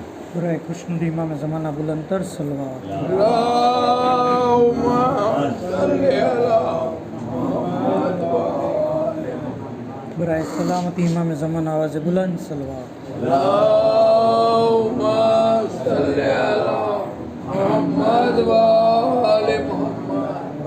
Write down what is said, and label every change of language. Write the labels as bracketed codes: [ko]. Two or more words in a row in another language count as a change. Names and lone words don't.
[ur] برائے خوشنودی امام زمانہ بلندتر صلوات. [ar] اللهم صل على محمد و آل [ur] برائے سلامتی امام زمانہ آواز بلند صلوات. [ar] اللهم صل على محمد و آل محمد.